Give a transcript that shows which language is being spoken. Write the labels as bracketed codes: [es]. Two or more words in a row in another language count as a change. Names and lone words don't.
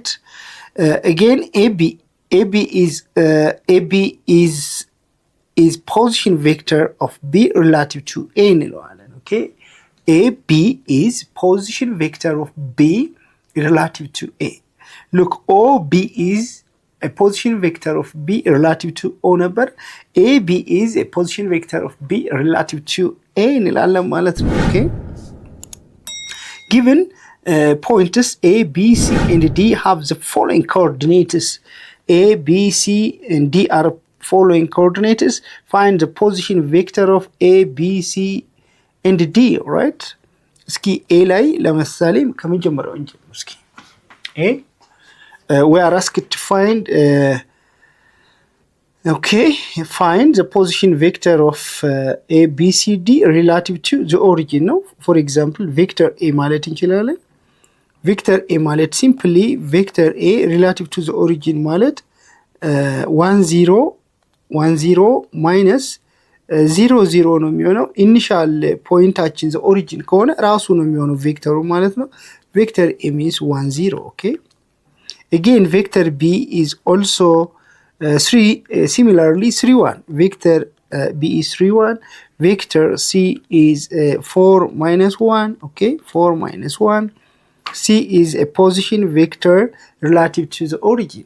[en] Again AB is position vector of B relative to A enilwaለን, okay? AB is position vector of B relative to A. Look, OB is a position vector of B relative to O number. AB is a position vector of B relative to A [am] እንላለን ማለት ነው። [en] Okay? Given points A, B, C, and D have the following coordinates. A, B, C, and D are following coordinates. Find the position vector of A, B, C, and D, right? [am] እስኪ A ላይ ለምሳሌ ከመጀመሪያው እንጀምር እስኪ [en] A we are asked to find find the position vector of A, B, C, D relative to the origin. No, for example, vector A [am] ማለት እንችላለን። [en] vector A ማለት simply vector A relative to the origin ማለት 1 0 minus 0 0 [am] ነው የሚሆነው። ኢኒሻል ፖይንታችን [en] the origin [am] ከሆነ ራሱ ነው የሚሆነው ቬክተሩ ማለት ነው። [en] vector A means 1 0, okay? Again, vector B is also similarly 3 1. Vector B is 3 1. Vector C is 4 minus 1. Okay, 4 minus 1. C is a position vector relative to the origin.